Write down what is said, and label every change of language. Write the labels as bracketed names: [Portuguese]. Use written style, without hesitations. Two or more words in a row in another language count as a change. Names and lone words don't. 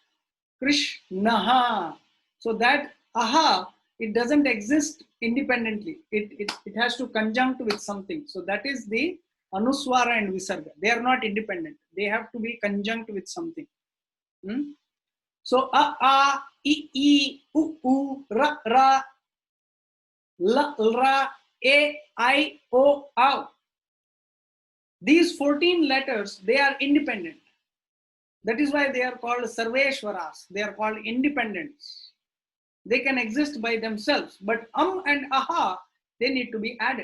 [English] So that aha, it doesn't exist independently. It has to conjunct with something. So that is the anuswara and visarga. They are not independent. They have to be conjunct with something. So a, I, U, ra, la, a, I, o, au. These 14 letters, they are independent. That is why they are called Sarveshwaras. They are called independents. They can exist by themselves, but and aha, they need to be added.